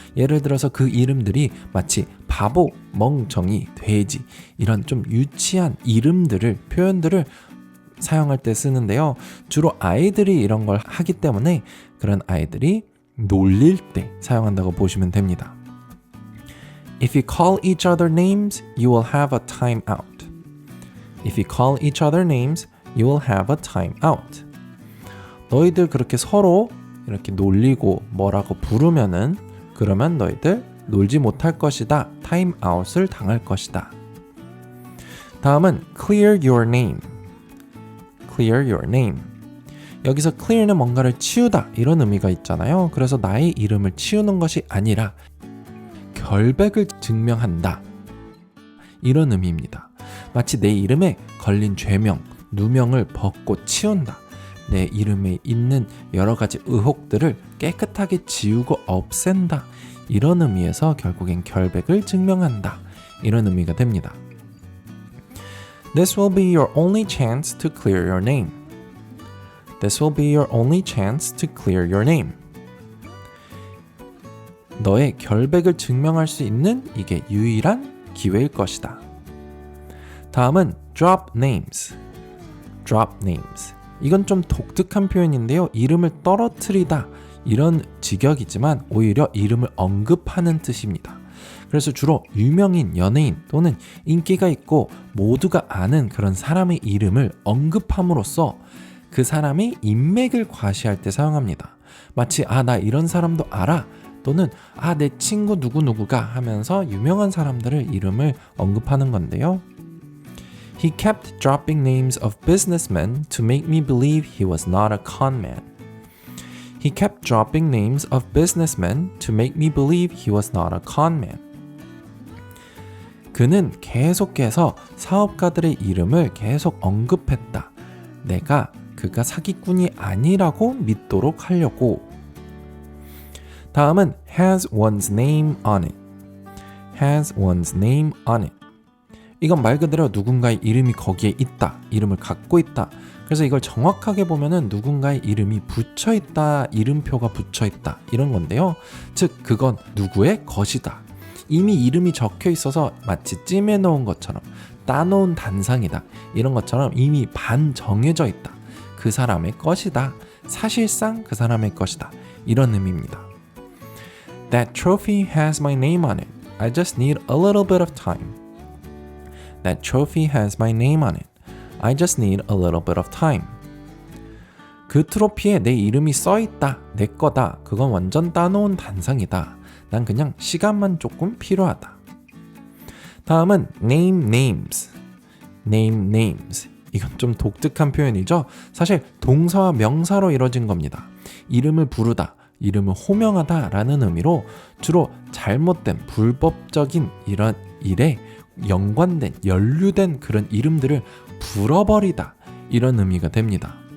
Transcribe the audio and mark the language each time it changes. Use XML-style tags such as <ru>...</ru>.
<ko>예를 들어서 그 이름들이 마치 바보, 멍청이, 돼지 이런 좀 유치한 이름들을 표현들을 사용할 때 쓰는데요. 주로 아이들이 이런 걸 하기 때문에 그런 아이들이 놀릴 때 사용한다고 보시면 됩니다.</ko> <en>If you call each other names, you will have a time out. If you call each other names, you will have a time out.</en> <ko>너희들 그렇게 서로 이렇게 놀리고 뭐라고 부르면은 그러면 너희들 놀지 못할 것이다. 타임 아웃을 당할 것이다. 다음은</ko> <en>clear your name. clear your name.</en> <ko>여기서 clear는 뭔가를 치우다 이런 의미가 있잖아요. 그래서 나의 이름을 치우는 것이 아니라 결백을 증명한다. 이런 의미입니다. 마치 내 이름에 걸린 죄명, 누명을 벗고 치운다. 내 이름에 있는 여러 가지 의혹들을 깨끗하게 지우고 없앤다. 이런 의미에서 결국엔 결백을 증명한다. 이런 의미가 됩니다.</ko> <en>This will be your only chance to clear your name. This will be your only chance to clear your name.</en> <ko>너의 결백을 증명할 수 있는 이게 유일한 기회일 것이다. 다음은</ko> <en>drop names. drop names.</en> <ko>이건 좀 독특한 표현인데요. 이름을 떨어뜨리다 이런 직역이지만 오히려 이름을 언급하는 뜻입니다. 그래서 주로 유명인, 연예인 또는 인기가 있고 모두가 아는 그런 사람의 이름을 언급함으로써 그 사람의 인맥을 과시할 때 사용합니다. 마치 나 이런 사람도 알아 또는 내 친구 누구누구가 하면서 유명한 사람들의 이름을 언급하는 건데요.</ko> <en>He kept dropping names of businessmen to make me believe he was not a con man. He kept dropping names of businessmen to make me believe he was not a con man.</en> <ko>그는 계속해서 사업가들의 이름을 계속 언급했다. 내가 그가 사기꾼이 아니라고 믿도록 하려고. 다음은</ko> <en>has one's name on it. has one's name on it.</en> <ko>이건 말 그대로 누군가의 이름이 거기에 있다. 이름을 갖고 있다. 그래서 이걸 정확하게 보면은 누군가의 이름이 붙여 있다. 이름표가 붙여 있다. 이런 건데요. 즉 그건 누구의 것이다. 이미 이름이 적혀 있어서 마치 찜해 놓은 것처럼 따놓은 단상이다. 이런 것처럼 이미 반 정해져 있다. 그 사람의 것이다. 사실상 그 사람의 것이다. 이런 의미입니다.</ko> <en>That trophy has my name on it. I just need a little bit of time. That trophy has my name on it. I just need a little bit of time.</en> <ko>그 트로피에 내 이름이 써 있다. 내 거다. 그건 완전 따놓은 단상이다. 난 그냥 시간만 조금 필요하다. 다음은</ko> <en>name names. name names.</en> <ko>이건 좀 독특한 표현이죠. 사실 동사와 명사로 이루어진 겁니다. 이름을 부르다, 이름을 호명하다 라는 의미로 주로 잘못된 불법적인 이런 일에 연관된, 연루된 그런 이름들을 불어버리다 이런 의미가 됩니다.</ko>